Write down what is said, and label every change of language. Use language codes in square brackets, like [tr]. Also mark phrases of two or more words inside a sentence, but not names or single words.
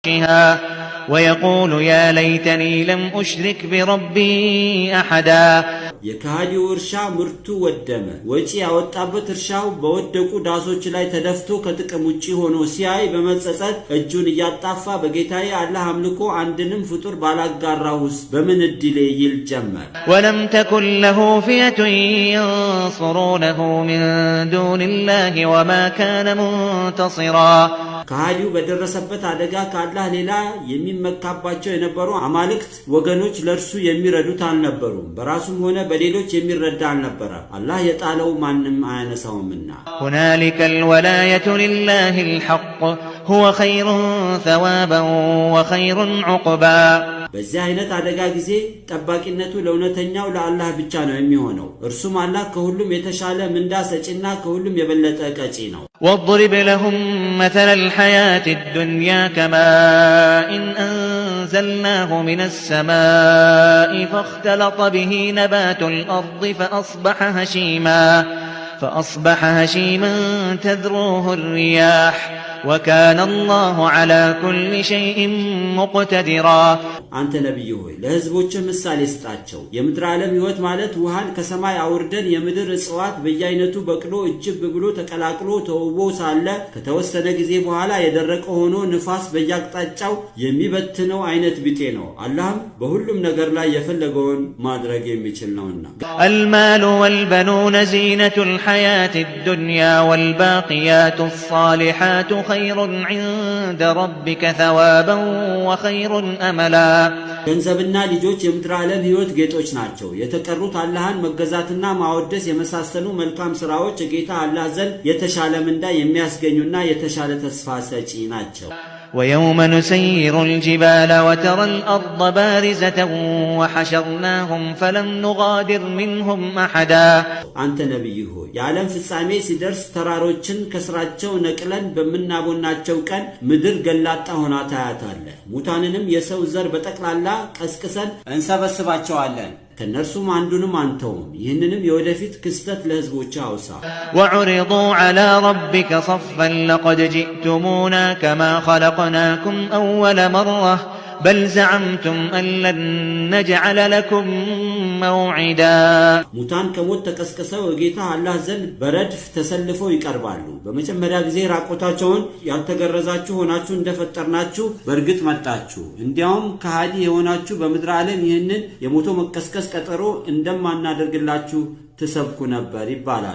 [ar] ويقول يا ليتني لم أشرك بربي أحدا [am] የካዲው እርሻ ምርቱ ወደመ ወጪ ያወጣበት እርሻው በወደቁ ዳሶች ላይ ተደፍቶ ከጥቅም ውጪ ሆኖ ሲያይ በመጸጸት እጁን ያጣፋ በጌታዬ አላህ አምልኮ አንድንም ፍጡር ባላጋራውስ በምን እድሌ ይል ጀመር። [ar] ولم تكن له فئة ينصرونه من دون الله وما كان منتصرا [am] ካዲው በደረሰበት አደጋ ከአላህ ሌላ የሚመካባቸው የነበሩ አማልክት ወገኖች ለርሱ የሚረዱት አልነበሩም። በራሱም ሆነ በሌሎች የሚረዳ አልነበረ። አላህ የጣለው ማንም አያነሳውምና [ar] هنالك الولاية لله الحق هو خير ثوابا وخير عقبا [am] በዚህ አይነት አደጋ ጊዜ ጠባቂነቱ ለእውነተኛው ለአላህ ብቻ ነው የሚሆነው። እርሱም አላህ ከሁሉም የተሻለ ምንዳ ሰጪና ከሁሉም የበለጠ ቀጪ ነው። [ar] واضرب لهم مثل الحياة الدنيا كماء أنزلناه من السماء فاختلط به نبات الأرض فأصبح هشيما تذروه الرياح وكان الله على كل شيء مقتدرا [am] አንተ ነብዩ ሆይ ለህዝቦች ምሳሌ ስጣቸው። የምድር ዓለም ህይወት ማለት ውሃን ከሰማይ አውርደን የምድር እጽዋት በየአይነቱ በቅሎ እጅብ ብሎ ተቀላቅሎ ተውቦ ሳለ ከተወሰነ ጊዜ በኋላ የደረቀ ሆኖ ንፋስ በየአቅጣጫው የሚበትነው አይነት ቢጤ ነው። አላህም በሁሉም ነገር ላይ የፈለገውን ማድረግ የሚችል ነውና። [ar] المال والبنون زينة الحياة الدنيا والباقيات الصالحات خير عند ربك ثوابا وخير أملا [am] ገንዘብና ልጆች የምድር ዓለም ህይወት ጌጦች ናቸው። የተቀሩት አላህን መገዛትና ማወደስ የመሳሰሉ መልካም ስራዎች ጌታ አላህ ዘንድ የተሻለ ምንዳ የሚያስገኙና የተሻለ ተስፋ ሰጪ ናቸው። [ar] ويوم نسير الجبال وترى الأرض بارزة وحشرناهم فلم نغادر منهم أحدا [am] አንተ ነብዩ ሆይ የዓለም ፍጻሜ ሲደርስ ተራሮችን ከስራቸው ነቅለን በመናቦናቸው ቀን ምድር ገላጣ ሆና ታያታለህ። ሙታንንም የሰው ዘር በጠቅላላ ቀስቅሰን እንሰበስባቸዋለን። ከነርሱም አንዱንም አንተውም። ይህንንም የወደፊት ክስተት ለህዝቦች አውሳ። [ar] وعرضوا على ربك صفا لقد جئتمونا كما خلقناكم أول مرة بل زعمتم أن لن نجعل لكم موعدا [am] ሙታን ከሞት ተቀስቅሰው ጌታ አላህ ዘንድ በረድፍ ተሰልፈው ይቀርባሉ። በመጀመሪያ ጊዜ ራቆታቸውን ያልተገረዛችሁ ሆናችሁ እንደፈጠርናችሁ በእርግጥ መጣችሁ። እንዲያውም ከሃዲ የሆናችሁ በምድር ዓለም ይህንን የሞቶ መቀስቀስ ቀጠሮ እንደማናደርግላችሁ تسبك نبر ይባላል።